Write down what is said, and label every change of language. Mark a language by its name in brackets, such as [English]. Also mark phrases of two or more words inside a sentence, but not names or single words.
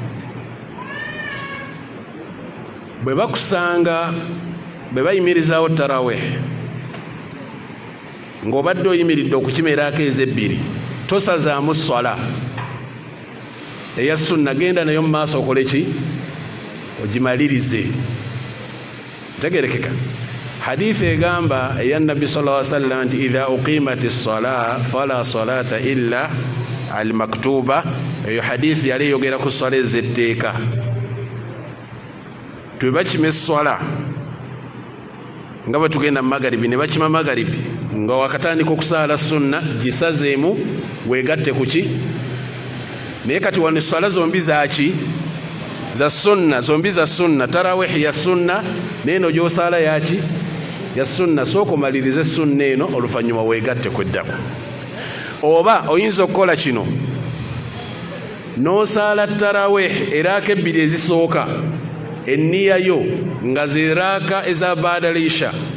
[Ganda] Bwe bakusanga bwe bayimirizaawo tarawih ng'obadde oyimiridde okukimeraako ezebbiri, tosazaamu swala eya sunna, genda nayo mu maaso okole ki? Ogimalirize. Tegerekeka. Hadithi egamba eya Nabbi [Arabic] صلى الله عليه وسلم [Ganda] nti [Arabic] إذا أقيمت الصلاة فلا صلاة إلا المكتوبة [Ganda] eyo hadithi yali yogera ku swala ez'etteeka twebakima esswala nga bwe tugenda mu magaribi ne bakima magaribi nga wakatandika okusaala sunna gisazeemu weegatte ku ki naye kati wano esswala zombi zaki za sunna zombi za sunna tarawihi ya sunna neeno gy'osaala yaki ya sunna sooka omalirize sunna eno oluvannyuma weegatte kweddako oba oyinza okukola kino n'osaala tarawihi eraaka ebbiri ezisooka enniya yo nga ziraaka eza baadalisha